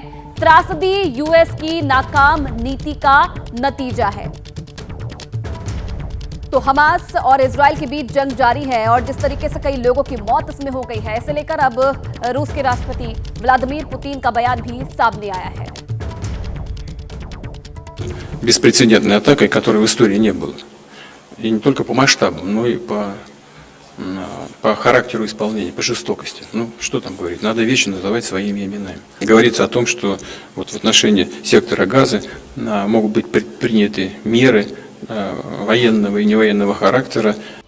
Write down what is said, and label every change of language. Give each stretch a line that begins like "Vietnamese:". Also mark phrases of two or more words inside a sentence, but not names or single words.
Hindi: त्रासदी यूएस की नाकाम नीति का नतीजा है। तो हमास और इजराइल के बीच जंग जारी है और जिस तरीके से कई लोगों की मौत इसमें हो गई है, इसे लेकर अब रूस के राष्ट्रपति व्लादिमीर पुतिन का बयान भी सामने आया है।
Russian: Беспрецедентной атакой, которой в истории не было. И не только по масштабам, но и по характеру исполнения, по жестокости. Ну, что там говорить? Надо вещи называть своими именами. Говорится о том, что вот в отношении сектора Газы могут быть предприняты меры военного и невоенного характера